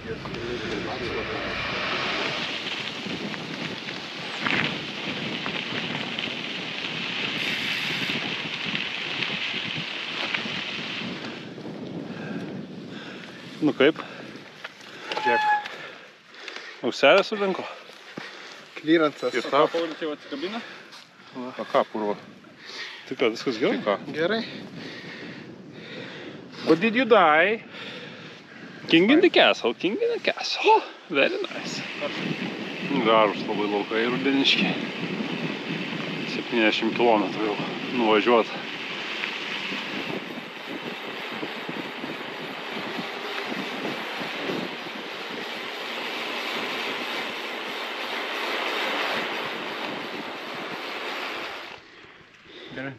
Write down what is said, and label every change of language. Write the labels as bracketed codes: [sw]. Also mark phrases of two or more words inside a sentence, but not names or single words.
[lt] Nu kaip? Kiek? Auselės surinko? Kliransas. Ir tau? Paulius jau atsikabina? A ką, purvo? Tai ką, viskas gerai? Gerai. [en] What did you die? King in the castle, king in the castle. Very nice. [lt] Gražus labai laukai rudeniški. 70 km jau nuvažiuot. Gerai.